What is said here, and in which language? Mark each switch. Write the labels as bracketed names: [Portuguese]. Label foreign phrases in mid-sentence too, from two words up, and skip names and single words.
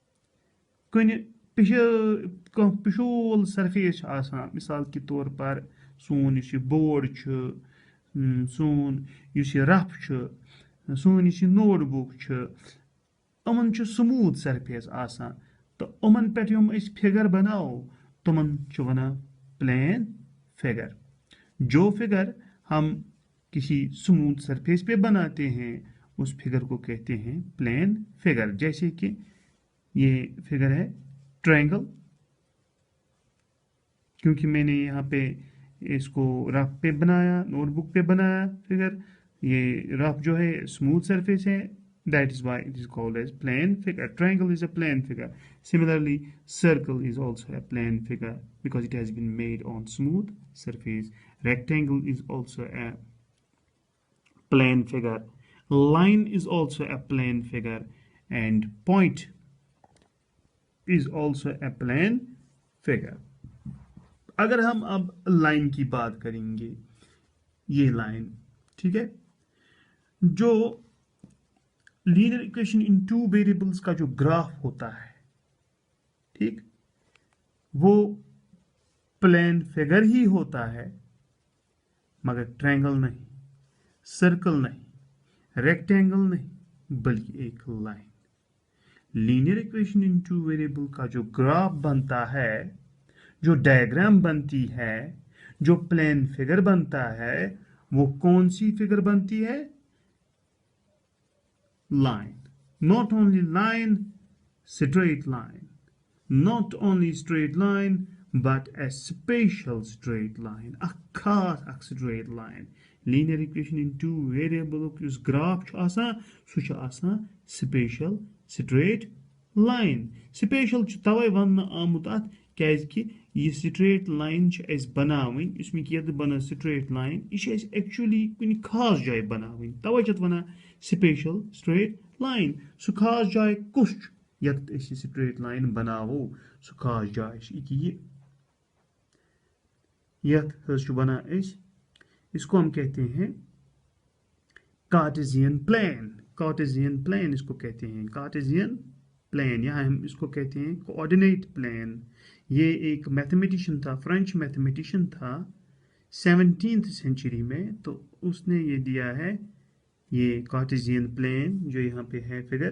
[Kashmiri] पिशोल सरफेस आसान, मिसाल के तौर पर सोन यह बोर्ड, सोन यह रफ, सोन यह नोटबुक, यमन [English] smooth surface [Kashmiri] आसान, तो यमन पे फिगर बनाओ तमन वनान [English] plane figure. [Hindi] जो फिगर हम किसी [English] smooth surface [Hindi] पे बनाते हैं उस फिगर को कहते हैं [English] plane figure. [Hindi] जैसे कि ये फिगर है ट्रायंगल, क्योंकि मैंने यहाँ पे इसको रफ पे बनाया, नोटबुक पे बनाया फिगर। ये रफ जो है [English] smooth surface [Hindi] है, [English] that is why it is called as plane figure. Triangle is a plane figure. Similarly, circle is also a plane figure because it has been made on smooth surface. Rectangle is also a plane figure. Line is also a plane figure, and point is also a plane figure. [Hindi] अगर हम अब लाइन की बात करेंगे, ये लाइन ठीक है, जो [English] linear equation in two variables [Hindi] का जो ग्राफ होता है, ठीक, वो [English] plane figure [Hindi] ही होता है, मगर ट्रायंगल नहीं, सर्कल नहीं, रेक्टेंगल नहीं, बल्कि एक लाइन। [English] linear equation in two variable [Hindi] का जो ग्राफ बनता है, जो डायग्राम बनती है, जो [English] plane figure [Hindi] बनता है, वो कौन सी फिगर बनती है? [English] line. Not only line, straight line. Not only straight line, but a special straight line. A खास straight line. Linear equation in two variable yus graph [Kashmiri] आसान, सु आसान [English] special straight line. [Kashmiri] Special तवै वन्न आमुत अत क्याजि यह [English] straight line [Kashmiri] एस बनावनी, इसमें यद बना [English] straight line, [Kashmiri] यह एक्चुअली कुछ खास जाय बनावनी, तवै छत वना [English] special straight line. [Kashmiri] सु खास जाय कुछ यत [English] straight line [Kashmiri] बनावो, सु खास जाय यत बना, [Hindi] इसको हम कहते हैं [English] Cartesian plane. Cartesian plane [Hindi] इसको कहते हैं, [English] Cartesian plane, [Hindi] या हम इसको कहते हैं [English] coordinate plane. [Hindi] ये एक मैथमेटिशियन था, [English] French mathematician [Hindi] था 17th सेंचुरी में, तो उसने ये दिया है ये [English] Cartesian plane [Hindi] जो यहाँ पे है फिगर।